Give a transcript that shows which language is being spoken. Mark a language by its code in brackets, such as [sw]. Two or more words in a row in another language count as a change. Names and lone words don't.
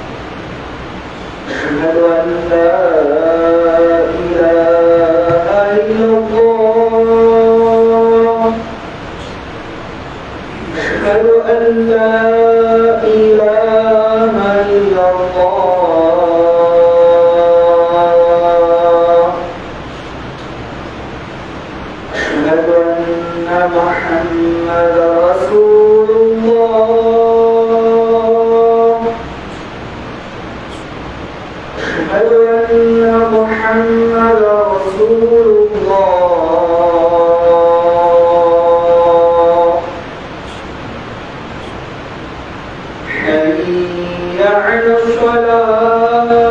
[ar] أشهد أن لا إله إلا الله أشهد أن لا إله إلا الله محمد رسول الله أشهد أن محمد رسول الله حي على الصلاة